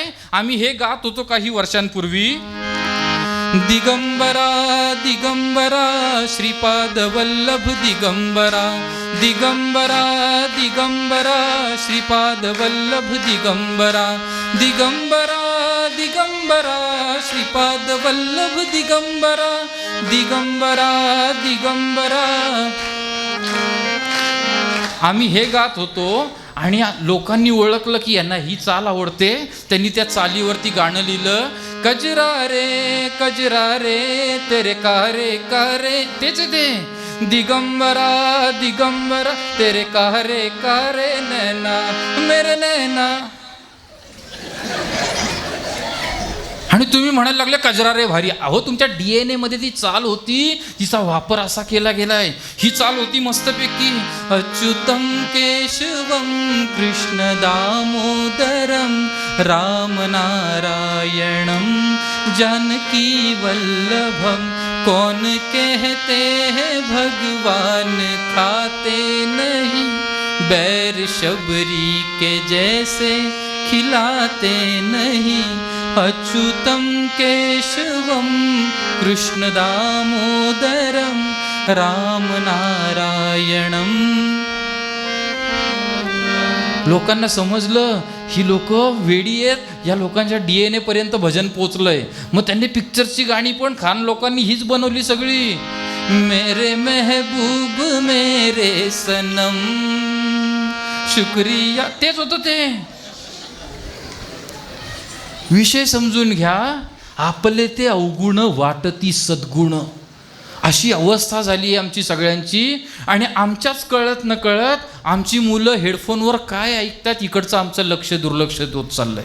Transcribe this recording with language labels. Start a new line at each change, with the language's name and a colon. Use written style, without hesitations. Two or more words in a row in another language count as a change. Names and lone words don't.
Marathi: आम्ही हे गात होतो काही वर्षांपूर्वी, दिगंबरा दिगंबरा श्रीपाद वल्लभ दिगंबरा, दिगंबरा दिगंबरा श्रीपाद वल्लभ दिगंबरा, दिगंबरा दिगंबरा श्रीपाद वल्लभ दिगंबरा, दिगंबरा दिगंबरा. आम्ही हे गात होतो आणि लोकांनी ओळखलं की यांना ही चाल आवडते. त्यांनी त्या चालीवरती गाणं लिहिलं,
Hindi: कजरा रे तेरे कारे कारे.
Marathi: तेच ते
Hindi: दिगंबरा दिगंबरा तेरे कारे कारे नैना मेरे नैना.
Marathi: आणि तुम्ही म्हणायला लागले
Hindi: कजरा रे
Marathi: भारी. अहो तुमच्या DNA मध्ये ती चाल होती, तिचा वापर असा केला गेलाय. ही चाल होती मस्तपैकी,
Sanskrit: अच्युतम केशवम कृष्ण दामोदरम राम नारायणम जानकी वल्लभम,
Hindi: कौन कहते हैं भगवान खाते नहीं, बैर शबरी के जैसे खिलाते नहीं,
Sanskrit: अच्युतम केशवम कृष्ण दामोदरम राम नारायणम.
Marathi: लोकांना समजलं ही लोक वेडी आहेत, या लोकांच्या DNA पर्यंत भजन पोचलंय. मग त्यांनी पिक्चरची गाणी पण खान लोकांनी हीच बनवली सगळी,
Hindi: मेरे महबूब मेरे सनम शुक्रिया.
Marathi: तेच होतं ते. विषय समजून घ्या, आपले ते अवगुण वाटती सद्गुण, अशी अवस्था झाली आहे आमची सगळ्यांची. आणि आमच्याच कळत न कळत आमची मुलं हेडफोनवर काय ऐकतात इकडचं आमचं लक्ष दुर्लक्षित होत चाललंय.